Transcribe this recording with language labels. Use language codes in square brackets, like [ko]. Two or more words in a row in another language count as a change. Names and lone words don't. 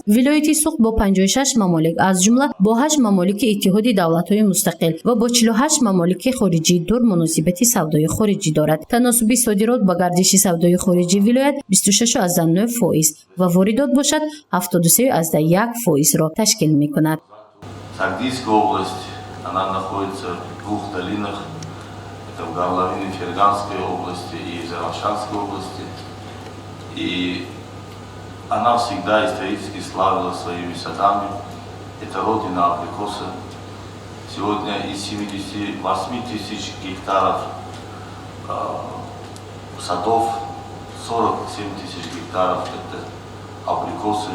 [tg] Вилояти соғд бо 56 мамолик, аз ҷумла бо 8 мамолики Иттиҳоди давлатҳои мустақил ва бо 48 мамолики хориҷӣ дур муносибати савдои хориҷӣ дорад. Таносуби содирот ба гардиши савдои хориҷии вилоят 26.9% ва воридот бошад 73.1%-ро ташкил мекунад. [ru] Сагдийская область, она находится в 2 долинах, это в горловине Ферганской области и Заравшанской области, и она всегда исторически славилась своими садами. Это родина абрикоса. Сегодня из 78 тысяч гектаров садов 47 тысяч гектаров это абрикосы.